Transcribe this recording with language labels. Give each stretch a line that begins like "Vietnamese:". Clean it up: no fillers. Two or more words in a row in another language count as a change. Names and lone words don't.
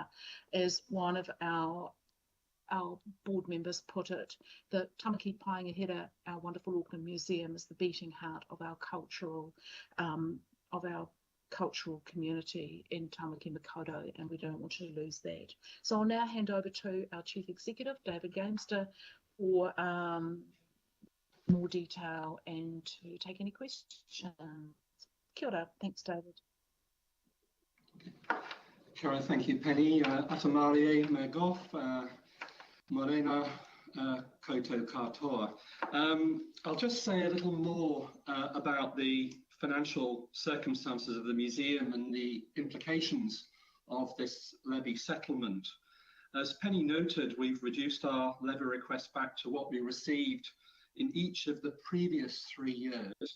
English: As one of our board members put it, the Tamaki Paengahere, our wonderful Auckland Museum, is the beating heart of our cultural community in Tamaki Makaurau, and we don't want to lose that. So I'll now hand over to our Chief Executive, David Gamester, for more detail and to take any questions.
Māori: Kia ora.
English: Thanks, David.
Māori: Kia ora,
English: thank you, Penny.
Māori: Atamarie me gof. Morena koutou katoa.
English: I'll just say a little more about the financial circumstances of the museum and the implications of this levy settlement. As Penny noted, we've reduced our levy request back to what we received in each of the previous 3 years.